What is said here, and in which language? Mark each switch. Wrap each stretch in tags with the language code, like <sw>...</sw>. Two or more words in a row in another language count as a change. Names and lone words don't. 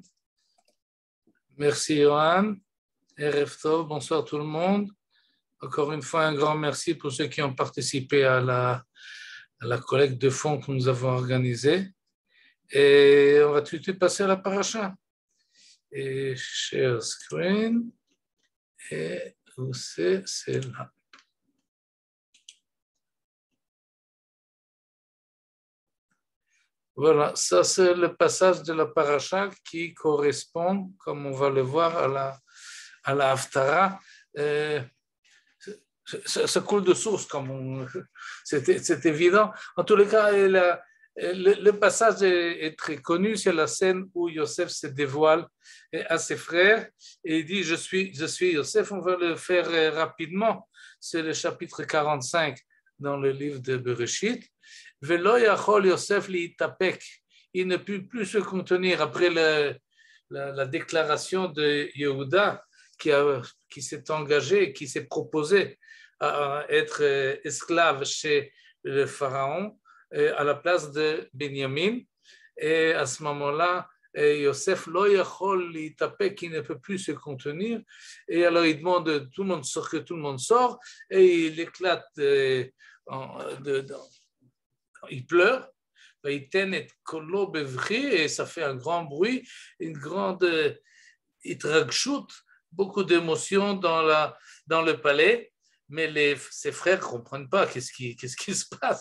<fr>Merci, Johan.</fr> <he>ערב טוב,</he> <fr>bonsoir tout le monde. Encore une fois, un grand merci pour ceux qui ont participé à la collecte de fonds que nous avons organisée. Et on va tout de suite passer à la paracha. Et</fr> <en>share screen.</en> <fr>Et où c'est là. Voilà, ça c'est le passage de la paracha qui correspond, comme on va le voir, à la Haftara. Ça coule de source, c'est évident. En tous les cas, le passage est très connu, c'est la scène où Yosef se dévoile à ses frères et il dit je suis Yosef. On va le faire rapidement, c'est le chapitre 45 dans le livre de Bereshit.</fr> <he>ולא יכול יוסף להתאפק,</he> <fr>il ne put plus se contenir après la déclaration de Yehuda qui s'est engagé, qui s'est proposé à être esclave chez le pharaon à la place de Benjamin. Et à ce moment-là,</fr> <he>יוסף לא יכול להתאפק,</he> <fr>qui ne peut plus se contenir. Et alors il demande que tout le monde sort et il éclate, il pleure. Et ça fait un grand bruit, une grande itragshut, beaucoup d'émotions dans le palais, mais ses frères ne comprennent pas qu'est-ce qui se passe.</fr>